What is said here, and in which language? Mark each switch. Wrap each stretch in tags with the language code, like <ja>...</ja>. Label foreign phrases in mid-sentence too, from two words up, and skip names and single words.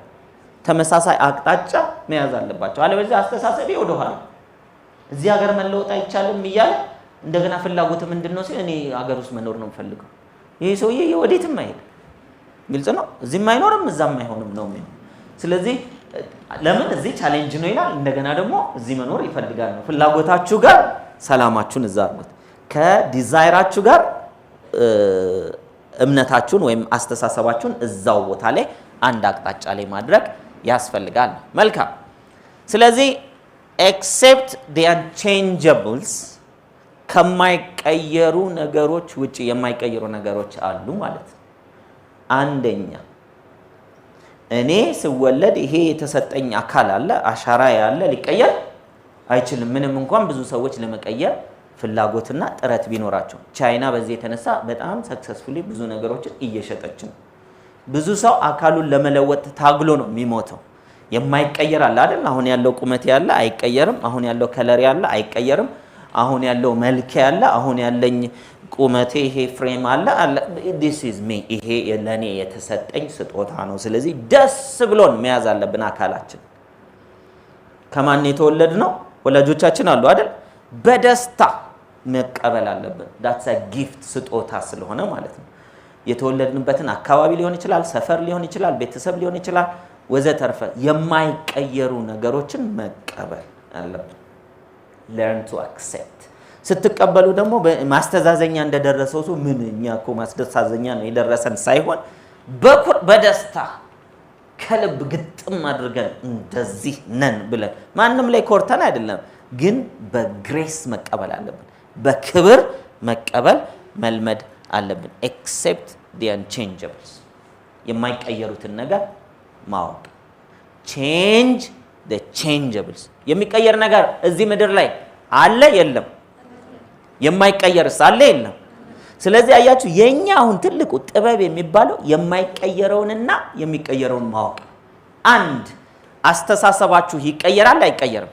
<am>ተመሳሳይ አቅጣጫ መያዝ አለባቸው። አለበለዚያ አስተሳሰቤ ወደ ኋላ እዚህ ሀገር መለወጥ አይቻልም እያለ እንደገና ፍላጎት ምንድነው ሲል እኔ ሀገር ውስጥ መኖር ነው የምፈልገው። ይሄ ሰውዬ ወዴትም አይሄድ። ግልጽ ነው። እዚህም አይኖርም እዛም አይሆንም ነው የሚለው። ስለዚህ ለምን እዚህ ቻሌንጅ ነው ይላል። እንደገና ደግሞ እዚህ መኖር ይፈልጋል ነው። ፍላጎታችሁ ጋር ሰላማችሁን እዛ አድርጉት። ከዲዛይራችሁ ጋር እምነታችሁን ወይም አስተሳሰባችሁን እዛው ቦታ ላይ አንድ አቅጣጫ ላይ ማድረግ ያስፈልጋል። መልካም። ስለዚህ</am> <en>accept the unchangeables</en> <am>ከማይቀየሩ ነገሮች ውጪ የማይቀየሩ ነገሮች አሉ ማለት ነው። አንደኛ እኔ ስወለድ ይሄ የተሰጠኝ አካል አለ፣ አሻራ ያለ ሊቀየር አይችልም። ምንም እንኳን ብዙ ሰዎች ለመቀየር ፍላጎትና ጥረት ቢኖራቸው። ቻይና በዚህ የተነሳ በጣም ሰክሰስፉሊ ብዙ ነገሮችን እየሸጠች ነው። ብዙ ሰው አካሉን ለመለወጥ ታግሎ ነው የሚሞተው። የማይቀየር አለ አይደል? አሁን ያለው ቁመት ያለ አይቀየርም። አሁን ያለው ከለር ያለ አይቀየርም። አሁን ያለው መልክ ያለ አሁን ያለኝ ቁመቴ ይሄ ፍሬም አለ</am> <en>this is me</en> <am>ይሄ ለኔ የተሰጠኝ ስጦታ ነው። ስለዚህ ደስ ብሎን መያዝ አለብን አካላችን። ከማን የተወለድ ነው? ወላጆቻችን አሉ አይደል? በደስታ መቀበል አለብን።</am> <en>that's a gift</en> <am>ስጦታ ስለሆነ ማለት ነው። የተወለድንበትን አካባቢ ሊሆን ይችላል፣ ሰፈር ሊሆን ይችላል፣ ቤተሰብ ሊሆን ይችላል ወዘተርፈ የማይቀየሩ ነገሮችን መቀበል አለብን።</am> <en>learn to accept</en> <am>ስትቀበሉ ደግሞ ማስተዛዘኛ እንደደረሰው ሰው ምን እኛ እኮ ማስተዛዘኛ ነው የደረሰን ሳይሆን በደስታ ከልብ ግጥም አድርገን እንደዚህ ነን ብለን ማንም ላይ ኮርተን አይደለም፣ ግን በግሬስ መቀበል አለብን። በክብር መቀበል መልመድ አለብን።</am> <en>accept the unchangeables</en> <am>የማይቀየሩትን ነገር ማወቅ።</am> <en>change the changeables</en> <am>የሚቀየር ነገር እዚህ ምድር ላይ አለ የለም? የማይቀየርስ አለ የለም? ስለዚህ አያችሁ የኛ አሁን ትልቁ ጥበብ የሚባለው የማይቀየረውንና የሚቀየረውን ማወቅ። አንድ አስተሳሰባችሁ ይቀየራል አይቀየርም?</am>